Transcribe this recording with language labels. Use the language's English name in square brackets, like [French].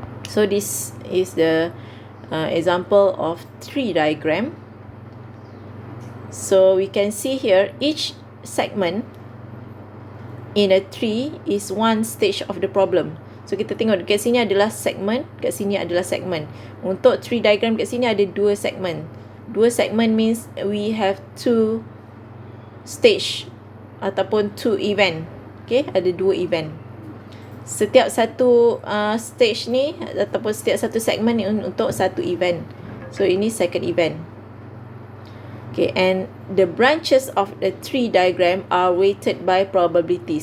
[English] So this is the example of tree diagram. So we can see here each segment in a tree is one stage of the problem. [Malay] So kita tengok dekat sini adalah segmen, dekat sini adalah segmen. Untuk tree diagram dekat sini ada dua segmen. Dua segmen [English] means we have two stage ataupun two event. [Malay] Okay, ada dua event. Setiap satu stage ni ataupun setiap satu segmen ni untuk satu event. [English] So ini second event. Okay, and the branches of the tree diagram are weighted by probabilities.